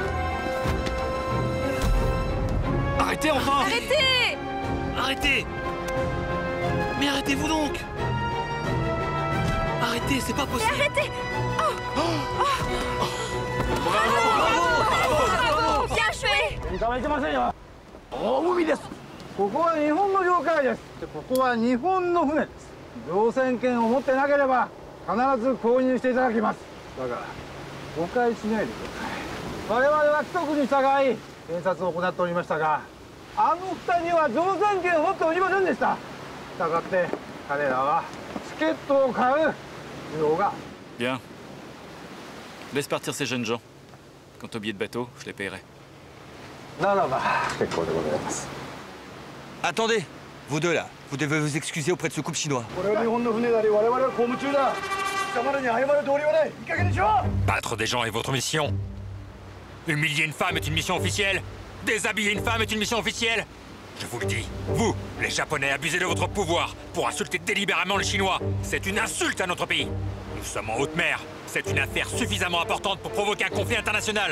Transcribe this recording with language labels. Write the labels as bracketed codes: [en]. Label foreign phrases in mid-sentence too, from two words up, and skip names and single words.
[fr] Arrêtez enfin. Arrêtez! Arrêtez! Mais arrêtez-vous donc! Arrêtez, c'est pas possible! Arrêtez! Bravo. Bien joué! [ja] 捕まえてませんよ。大海です。ここは日本の領海です。ここは日本の船です。乗船券を持ってなければ必ず購入していただきます。だから誤解しないでください。我々は規則に従い検察を行っておりましたが、あの二人は乗船券を持っておりませんでした。したがって彼らはチケットを買う必要が。 [fr] Bien. Laisse partir ces jeunes gens. Quant aux billets de bateau, je les paierai. [ja] ならば結構でございます。 [fr] Attendez! Vous deux là, vous devez vous excuser auprès de ce couple chinois. [ja] これは日本の船であり我々は公務中だ。貴様らに謝る道理はない。いい加減にしろ。 [fr] Battre des gens est votre mission. Humilier une femme est une mission officielle. Déshabiller une femme est une mission officielle. Je vous le dis, vous, les Japonais, abusez de votre pouvoir pour insulter délibérément les Chinois. C'est une insulte à notre pays. Nous sommes en haute mer. C'est une affaire suffisamment importante pour provoquer un conflit international.